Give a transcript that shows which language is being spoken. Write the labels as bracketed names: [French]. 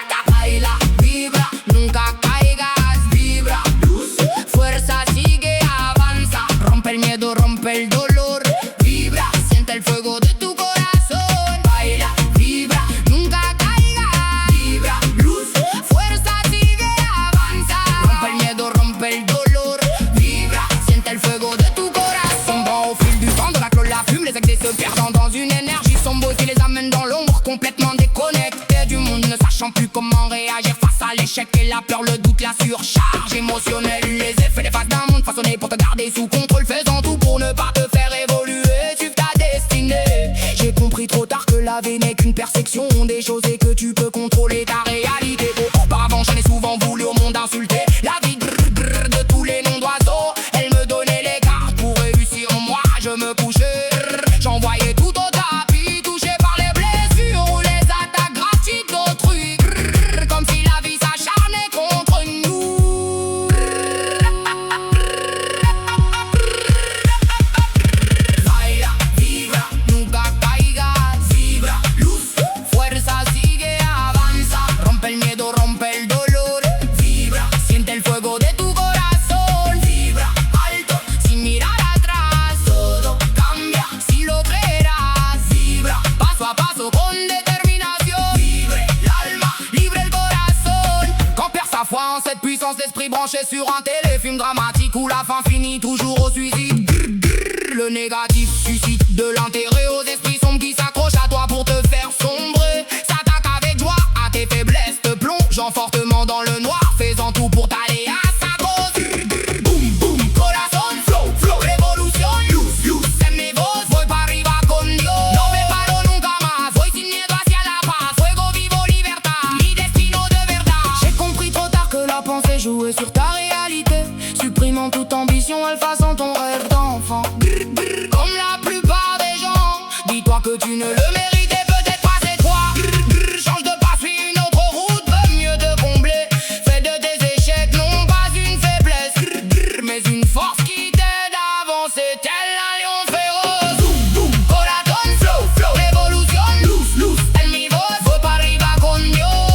[Spanish] Baila, vibra, nunca caigas, vibra, fuerza, sigue, avanza, rompe el miedo, rompe el dolor, vibra, siente el fuego de tu corazón. Baila, vibra, nunca caigas, vibra, luz, fuerza, sigue, avanza, rompe el miedo, rompe el dolor, vibra, siente el fuego de tu corazon. [French] Bon, au fil du temps, de la cloche, la fume, les excès se perdant dans une énergie sombre qui les amène dans l'ombre, complètement déconnectés du monde, ne sachant plus comment réagir face à l'échec et la peur, le doute, la surcharge émotionnelle, les effets des phases d'un monde façonné pour te garder sous contrôle, faisant tout pour ne pas te faire évoluer, suivre ta destinée. J'ai compris trop tard que la vie n'est qu'une perception des choses et que tu peux contrôler ta réalité. Auparavant j'en ai souvent voulu au monde insulter la vie de tous les noms d'oiseaux. Elle me donnait les cartes pour réussir, moi je me couchais, j'envoyais tout au tapis, touché par les blessures ou les attaques gratuites d'autrui, comme si la vie s'acharnait contre nous. [Spanish] Baila, vibra, nunca caigas, vibra, luz, fuerza, sigue, avanza, rompe el miedo, rompe el dolor, vibra, siente el fuego de tu corazón, vibra, alto, sin mirar atrás, todo cambia si lo creerás, vibra, paso a paso con détermination, vibre l'alma, libre el corazon. [French] Quand perd sa foi en cette puissance d'esprit branché sur un téléfilm dramatique où la fin finit toujours au suicide, le négatif suscite de l'intérêt aux esprits sombres qui s'accrochent à toi pour te faire sombrer, s'attaque avec joie à tes faiblesses, te plongeant fortement dans le noir, faisant tout pour t'aller à sa cause. [Spanish] Boom, boom, corazón, flow, flow, revolución, luz, luz, en mi voz, voy para arriba con Dios. No me paro nunca más, voy sin miedo hacia la paz, fuego vivo, libertad, mi destino de verdad. [French] J'ai compris trop tard que la pensée jouait sur ta réalité, supprimant toute ambition, effaçant ton rêve d'enfant. Comme la plupart des gens, dis-toi que tu ne le méritais peut-être pas, c'est toi. Change de pas, suis une autre route, veut mieux te combler. Fais de tes échecs non pas une faiblesse, mais une force qui t'aide à avancer tel un lion féroce. [Spanish] Boom, boom, corazón, flow, flow, revolución, luz, luz, en mi voz, voy para arriba con Dios.